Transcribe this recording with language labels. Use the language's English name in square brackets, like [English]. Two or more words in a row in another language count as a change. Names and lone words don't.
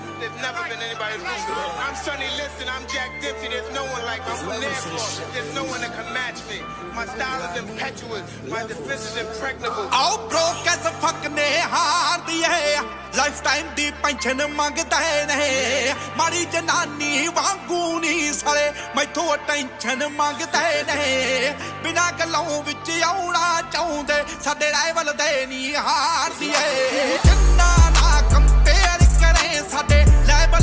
[English] There's never been anybody ruthless. I'm Sonny Liston. I'm Jack Dempsey. There's no one like me. I'm from Nairclaw. There's no one that can match me. My style is impetuous. My defense is impregnable. Oh, broke as a fucking [Punjabi] haar diye. Lifetime di pension mangda nahi. ਮਾੜੀ ਜ਼ਨਾਨੀ ਵਾਂਗੂ ਨਹੀਂ ਸੜੇ। ਮੈਥੋਂ attention ਮੰਗਦਾ ਨਹੀਂ. ਬਿਨਾਂ ਗੱਲੋਂ ਵਿੱਚ ਆਉਣਾ ਚਾਹੁੰਦੇ. ਸਾਡੇ rival ਦੇ ਨਹੀਂ ਹਾਰ ਦੀਏ. ਜਾਣਾ ਨਾ compare ਕਰੇ ਸਾਡੇ.